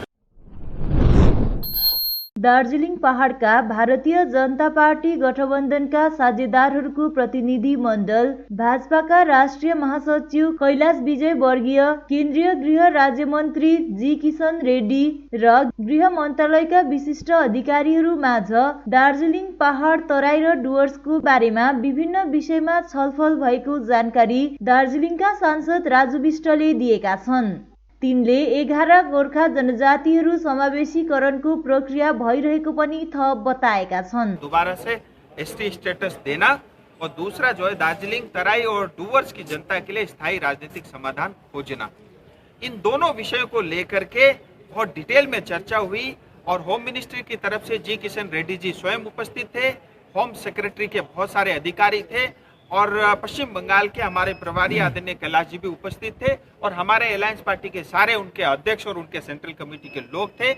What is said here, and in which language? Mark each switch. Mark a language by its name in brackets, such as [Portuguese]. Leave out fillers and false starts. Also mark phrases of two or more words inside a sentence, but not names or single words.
[Nepali] दार्जिलिङ पहाडका भारतीय जनता पार्टी गठबन्धनका साझेदारहरूको प्रतिनिधि मण्डल, भाजपाका राष्ट्रिय महासचिव कैलाश विजय वर्गीय, केन्द्रीय गृह राज्य मन्त्री जी किशन रेड्डी र गृह मन्त्रालयका विशिष्ट अधिकारीहरू माझ दार्जिलिङ पहाड तराई र डुवर्सको बारेमा विभिन्न विषयमा छलफल भएको जानकारी दार्जिलिङका सांसद राजु विष्टले दिएका छन्। तिनले 11 गोर्खा जनजातिहरू समावेशीकरणको प्रक्रिया भइरहेको पनि थप बताएका छन्। [Hindi] दोबारा से [English] ST status [Hindi] देना और दूसरा जो है दार्जिलिंग तराई और डूवर्स की जनता के लिए स्थायी राजनीतिक समाधान खोजना। इन दोनों विषयों को लेकर के बहुत डिटेल में चर्चा हुई और [English] home ministry [Hindi] की तरफ से जी किशन रेड्डी जी स्वयं उपस्थित थे, [English] home secretary [Hindi] के बहुत सारे अधिकारी थे और पश्चिम बंगाल के हमारे प्रभारी आदरणीय कैलाश जी भी उपस्थित थे और हमारे [English] alliance party [Hindi] के सारे उनके अध्यक्ष और उनके [English] central committee [Hindi] के लोग थे।